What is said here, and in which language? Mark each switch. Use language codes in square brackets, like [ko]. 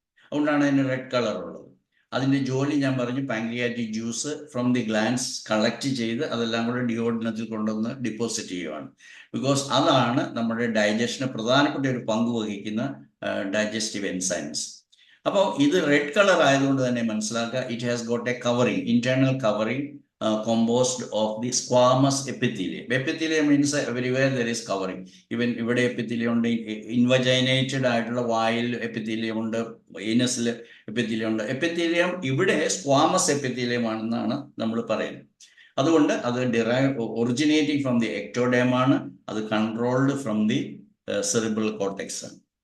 [ml] അതുകൊണ്ടാണ് അതിന് red colour ഉള്ളത്. അതിന്റെ ജോലി ഞാൻ പറഞ്ഞു, pancreatic juice from the glance collect ചെയ്ത് അതെല്ലാം കൂടെ ഡിയോഡിനത്തിൽ കൊണ്ടുവന്ന് ഡിപ്പോസിറ്റ് ചെയ്യുവാണ്. ബിക്കോസ് അതാണ് നമ്മുടെ ഡൈജഷന് പ്രധാനപ്പെട്ട ഒരു പങ്ക് വഹിക്കുന്ന ഡൈജസ്റ്റീവ് എൻസൈംസ്. [en] അപ്പോൾ ഇത് red colour ആയതുകൊണ്ട് തന്നെ മനസ്സിലാക്കുക, it has got a covering, internal covering composed of the squamous epithelium. Epithelium means everywhere there is covering. [ml] Even ഇവിടെ epithelium ഉണ്ട്, ഇൻവജൈനേറ്റഡ് ആയിട്ടുള്ള വായിൽ എപ്പിത്തീലിയം ഉണ്ട്, ഏനസിൽ എപ്പിത്തീലിയം ഉണ്ട്. എപ്പിത്തീലിയം ഇവിടെ സ്ക്വാമസ് എപ്പിത്തീലിയം ആണെന്നാണ് നമ്മൾ പറയുന്നത്. അതുകൊണ്ട് അത് ഒറിജിനേറ്റിംഗ് ഫ്രം ദി എക്ടോഡേം ആണ്. അത് controlled from the cerebral cortex ആണ്.